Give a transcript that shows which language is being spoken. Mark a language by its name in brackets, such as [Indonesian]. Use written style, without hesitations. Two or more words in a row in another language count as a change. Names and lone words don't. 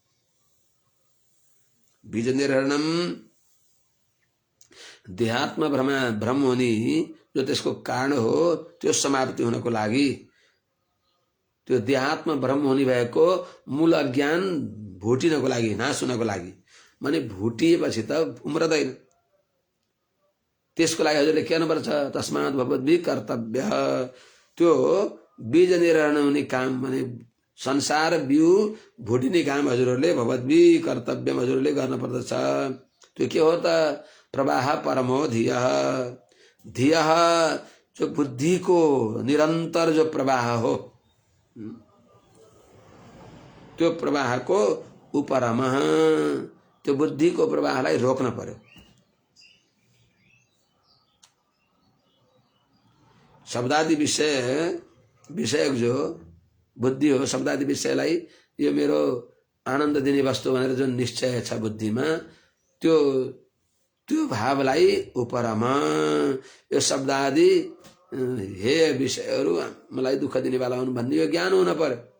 [Sanskrit] बीज निर्हरणम [Nepali] देहात्म भ्रम हुने जो त्यसको कारण हो त्यो समाप्ति हुनको लागि, त्यो देहात्म भ्रम हुने भएको मूल अज्ञान भुटिनको लागि, नाश हुनको लागि। माने भुटिएपछि त उम्रदैन। त्यसको लागि हजुरले के गर्नुपर्छ? [Sanskrit] तस्मात् भवद्भिः कर्तव्य। [Nepali] त्यो बीज निर्हरण हुने काम माने संसार बिउ भुटिने काम हजुरहरूले [Sanskrit] भवद्भिः कर्तव्यम [Nepali] हजुरहरूले गर्न पर्दछ। त्यो के हो त? [Sanskrit] प्रवाह परमो धियः। [Nepali] धियः जो बुद्धिको निरन्तर जो प्रवाह हो, त्यो प्रवाहको उपरमा त्यो बुद्धिको प्रवाहलाई रोक्न पर्यो। शब्दादि विषयक जो बुद्धि हो, शब्दादि विषयलाई यो मेरो आनन्द दिने वस्तु भनेर जुन निश्चय छ बुद्धिमा, त्यो त्यो भावलाई उपरमा यो शब्दादि हे विषयहरू मलाई दुःख दिने वाला हुन् भन्ने यो ज्ञान हुन पर्यो।